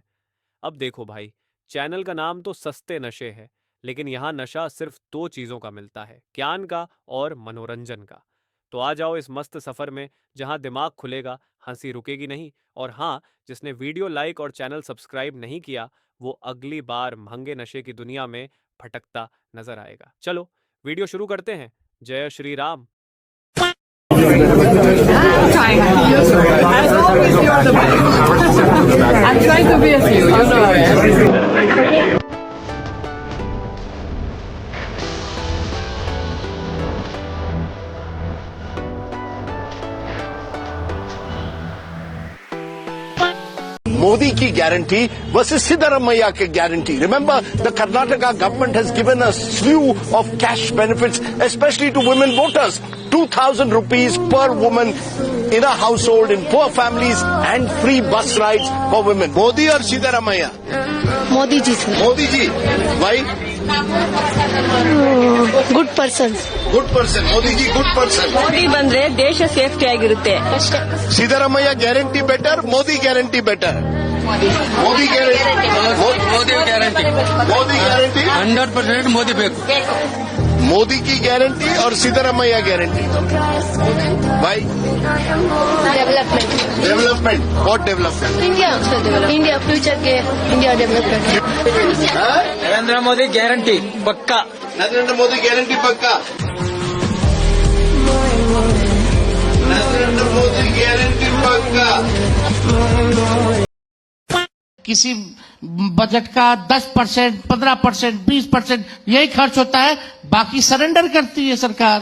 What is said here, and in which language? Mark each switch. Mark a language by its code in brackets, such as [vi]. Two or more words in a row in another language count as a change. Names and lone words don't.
[hi] अब देखो भाई, चैनल का नाम तो सस्ते नशे है, लेकिन यहाँ नशा सिर्फ दो चीजों का मिलता है, ज्ञान का और मनोरंजन का। तो आ जाओ इस मस्त सफर में जहाँ दिमाग खुलेगा, हंसी रुकेगी नहीं। और हाँ, जिसने [en] video like [hi] और [en] channel subscribe [hi] नहीं किया वो अगली बार महंगे नशे की दुनिया में भटकता नजर आएगा। चलो वीडियो शुरू करते हैं। जय श्री राम। [en] I'm trying to be a few, you know it. Modi ki guarantee versus Siddaramaiah ki guarantee. Remember, the Karnataka government has given a slew of cash benefits, especially to women voters. 2,000 rupees per woman in a household in poor families and free bus rides for women. Modi or Siddaramaiah? [hi] मोदी जी सर। [en] Modi ji. Why? good persons. Good person. Modi ji, good person. [kn] ಮೋದಿ ಬಂದ್ರೆ ದೇಶ ಸೇಫ್ಟಿ ಆಗಿರುತ್ತೆ. [en] Siddaramaiah guarantee better, Modi guarantee better. Modi guarantee. ಮೋದಿ ಗ್ಯಾರಂಟಿ Modi guarantee. [kn] 100% ಮೋದಿ ಬೇಕು. [hi] मोदी की गारंटी और सिद्धरामैया गारंटी। भाई [en] ಡೆವಲಪ್ಮೆಂಟ್. development, what development? India future ಗೆ India development. [kn] ನರೇಂದ್ರ ಮೋದಿ ಗ್ಯಾರಂಟಿ ಪಕ್ಕಾ. [hi] नरेंद्र मोदी गारंटी पक्का। नरेंद्र मोदी गारंटी पक्का। किसी बजट का 10%, 15%, 20% यही खर्च होता है, बाकी सरेंडर करती है सरकार।